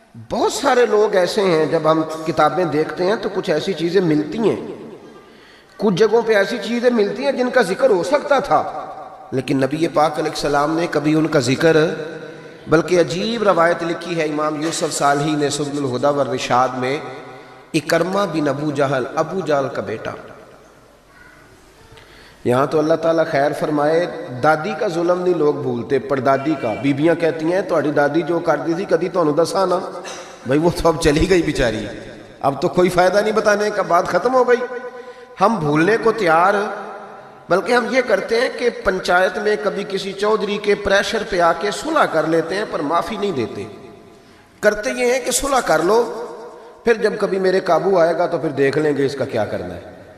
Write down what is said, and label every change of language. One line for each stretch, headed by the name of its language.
Urdu: بہت سارے لوگ ایسے ہیں، جب ہم کتابیں دیکھتے ہیں تو کچھ ایسی چیزیں ملتی ہیں، کچھ جگہوں پہ ایسی چیزیں ملتی ہیں جن کا ذکر ہو سکتا تھا، لیکن نبی پاک علیہ السلام نے کبھی ان کا ذکر، بلکہ عجیب روایت لکھی ہے امام یوسف صالحی نے سبل الہدی والرشاد میں، اکرمہ بن ابو جہل، ابو جہل کا بیٹا. یہاں تو اللہ تعالیٰ خیر فرمائے، دادی کا ظلم نہیں لوگ بھولتے، پردادی کا. بیبیاں کہتی ہیں
Punjabi: تہاڈی دادی جو کرتی تھی کدی تانوں دساں نا.
Urdu: بھائی وہ تو اب چلی گئی بیچاری، اب تو کوئی فائدہ نہیں بتانے کا، بات ختم ہو گئی. ہم بھولنے کو تیار، بلکہ ہم یہ کرتے ہیں کہ پنچایت میں کبھی کسی چودھری کے پریشر پہ آ کے صلح کر لیتے ہیں، پر معافی نہیں دیتے. کرتے یہ ہیں کہ صلح کر لو، پھر جب کبھی میرے قابو آئے گا تو پھر دیکھ لیں گے اس کا کیا کرنا ہے.